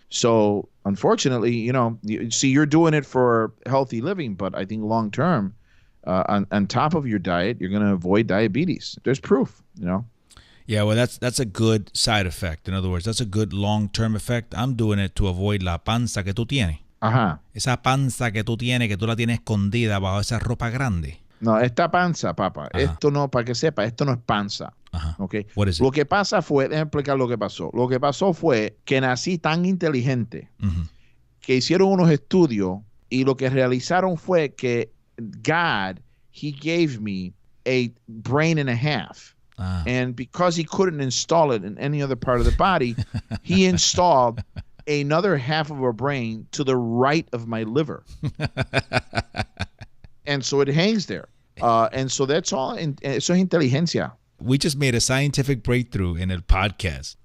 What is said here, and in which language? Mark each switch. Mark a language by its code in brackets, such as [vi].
[en] So unfortunately, you're doing it for healthy living, but I think long term, on top of your diet, you're going to avoid diabetes. There's proof, Yeah, well, that's a good side effect. In other words, that's a good long-term effect. I'm doing it to avoid [es] la panza que tú tienes. Ajá. Esa panza que tú tienes, que tú la tienes escondida bajo esa ropa grande. No, esta panza, papá. Ajá. Esto no, para que sepa, esto no es panza. Ajá. [en] Okay. What is it? [es] Lo que pasa fue, déjame explicar lo que pasó. Lo que pasó fue que nací tan inteligente que hicieron unos estudios y lo que realizaron fue que [en] God, he gave me a brain and a half. And because he couldn't install it in any other part of the body, he installed another half of a brain to the right of my liver. And so it hangs there. And so that's all. [es] Eso es inteligencia. [en] We just made a scientific breakthrough in [es] el podcast.